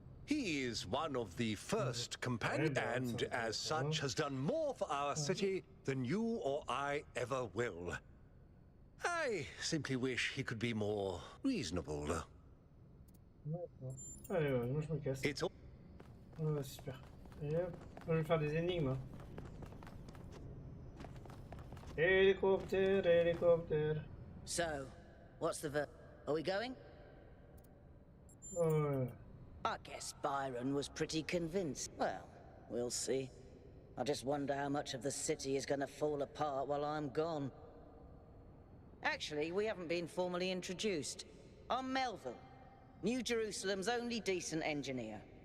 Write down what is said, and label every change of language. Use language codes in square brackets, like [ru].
[en] He is one of the first companions, and as such has done more for our city than you or I ever will. I simply wish he could be more reasonable. [fr] Allez, moi je me casse. [en] It's all... [fr] Ouais, super. Et hop, je vais faire des énigmes. Hélicoptère, hélicoptère. [en] So, what's the Are we going? [fr] Ouais. [en] I guess Byron was pretty convinced. Well, we'll see. I just wonder how much of the city is going to fall apart while I'm gone. Actually, we haven't been formally introduced. I'm Melville, New Jerusalem's only decent engineer.